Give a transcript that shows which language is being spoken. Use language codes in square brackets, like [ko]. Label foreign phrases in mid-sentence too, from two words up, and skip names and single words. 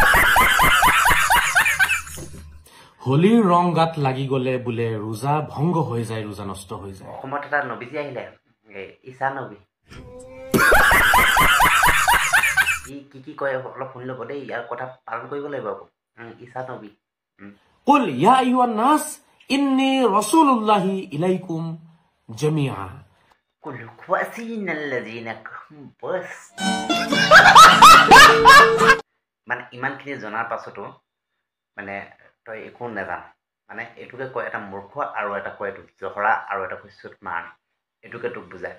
[as] হোলীৰ ৰং গাত লাগি গলে বোলে ৰোজা ভংগ হৈ যায়, ৰোজা নষ্ট হৈ যায়। অসমত এটা নবী আহিলে, ঈসা নবী। ই কি কয় অলপ শুনি ল'ব দেই, ইয়াৰ কথা পালন কৰিব লাগিব আকৌ। ঈসা নবী। [ar] قل يا أيها الناس إني رسول الله إليكم جميعا. কুল খুৱাচিনাল্লাযিনা বাস। [as] মানে ইমানখিনি জনাৰ পাছতো মানে তই একো নাজান। মানে এইটোকে কয় এটা মূৰ্খ আৰু এটা কয় এইটো জহৰা আৰু এটা কয় চুট মাৰ। এইটোকে তোক বুজায়।